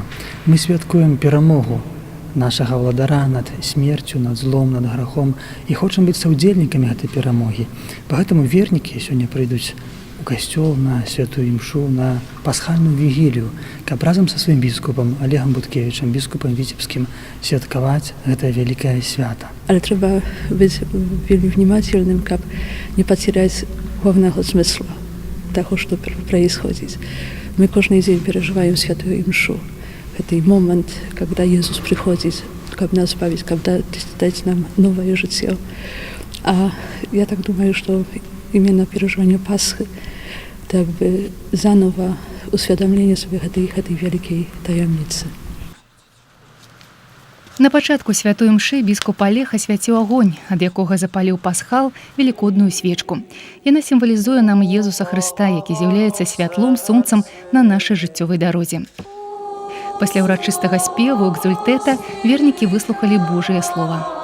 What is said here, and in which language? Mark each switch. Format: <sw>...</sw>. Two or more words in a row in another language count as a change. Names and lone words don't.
<be>Мы святкуем перамогу нашага владара над смерцю, над злом, над грахом і хочам быць саўдзельнікамі гэтай перамогі. Пагэтаму вернікі сёння прыйдуць у касцёл на святую імшу, на пасхальную вігілію, каб разам са сваім біскупам Олегам Буткевічам, біскупам Віцебскім, святкаваць гэтае вялікае свята.</be> <pl>Ale trzeba być wielmi</pl> <ru>внимательным, каб не потерять главного смысла того, что происходит. Мы каждый день переживаем святую имшу. Это момент, когда Иисус приходит, чтобы нас избавить, когда дать нам новое житие. А я так думаю, что именно переживание Пасхи, так бы заново усведомление себе этой великой таямницы.</ru> <be>На пачатку святой імшы біскуп Олег асвяціў агонь, ад якога запаліў пасхал велікодную свечку. Яна сімвалізуе нам Езуса Христа, які з'яўляецца святлом, сонцам на нашай жыццёвай дарозе. Пасля ўрачыстага спеву экзультэта вернікі выслухалі Божае слова.</be>